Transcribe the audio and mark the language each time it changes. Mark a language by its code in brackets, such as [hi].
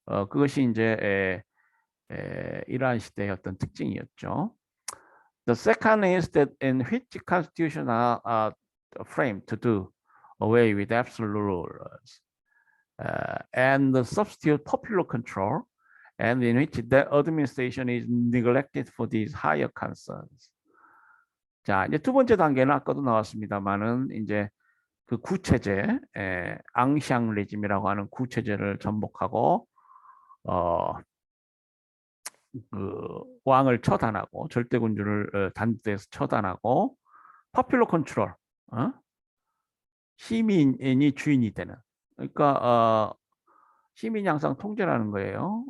[ko] 그것이 이제 이러한 시대의 어떤 특징이었죠. [en] The second is that in which constitution are framed to do away with absolute rules and substitute popular control, and in which the administration is neglected for these higher concerns. [ko] 자, 이제 두 번째 단계는 아까도 나왔습니다만은 이제 그 구체제, 앙샹 레짐이라고 하는 구체제를 전복하고 그 왕을 처단하고 절대군주를 단대에서 처단하고 파퓰러 컨트롤, 시민이 주인이 되는, 그러니까 시민이 항상 통제하는 거예요.